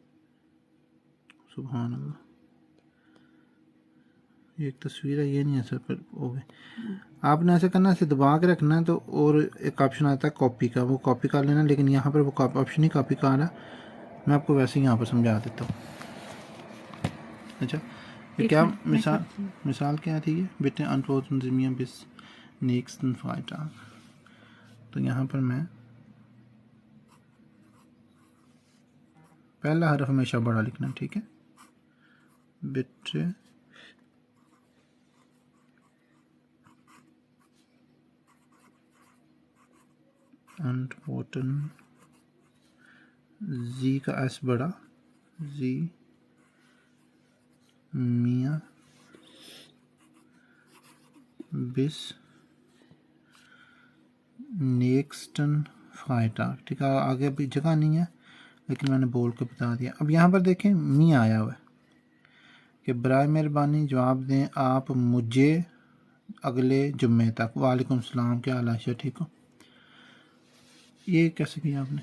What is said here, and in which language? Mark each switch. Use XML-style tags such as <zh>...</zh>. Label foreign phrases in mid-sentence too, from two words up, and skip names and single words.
<ur>سبحان اللہ، یہ ایک تصویر ہے، یہ نہیں ہے سر پر ہو گئے. آپ نے ایسے کرنا ہے، ایسے دبا کے رکھنا ہے۔ تو اور ایک آپشن آتا ہے کاپی کا، وہ کاپی کر لینا. لیکن یہاں پر وہ آپشن ہی کاپی کا آ رہا ہے، میں آپ کو ویسے ہی یہاں پر سمجھا دیتا ہوں. اچھا، یہ کیا مثال کیا تھی?</ur> <de>ये bitte antworten Sie mir bis nächsten Freitag।</de> <ur>تو یہاں پر میں پہلا حرف ہمیشہ بڑا لکھنا، ٹھیک ہے.</ur> <de>bitte antworten Sie</de> <ur>کا ایس بڑا,</ur> <de>Sie mir bis nächsten Freitag।</de> <ur>ٹھیک ہے، آگے ابھی جگہ نہیں ہے لیکن میں نے بول کے بتا دیا. اب یہاں پر دیکھیں می آیا ہوا ہے کہ برائے مہربانی جواب دیں آپ مجھے اگلے جمعے تک. وعلیکم السلام، کیا حال ہے? ٹھیک ہو؟ یہ کیسے کیا آپ نے?</ur>